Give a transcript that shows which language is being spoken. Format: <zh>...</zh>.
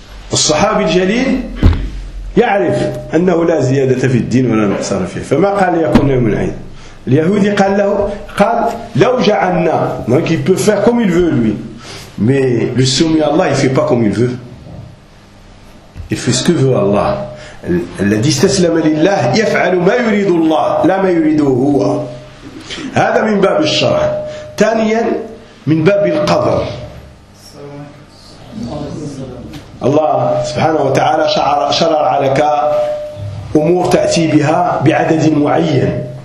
<fr>Le sahabi Jalil,</fr> <ar>يعرف انه لا زيادة في الدين ولا نقصان فيه. فما قال يكون يوم العيد؟ اليهودي قال له: قال لو جعلنا.</ar> <fr>Donc il peut faire comme il veut lui. Mais le soumis à Allah il fait pas comme il veut. Il fait ce que veut Allah.</fr> <ar>الذي استسلم لله يفعل ما يريد الله لا ما يريده هو. هذا من باب الشرع. ثانيا من باب القدر. الله سبحانه وتعالى شرع لك أمور تأتي بها بعدد معين.</ar>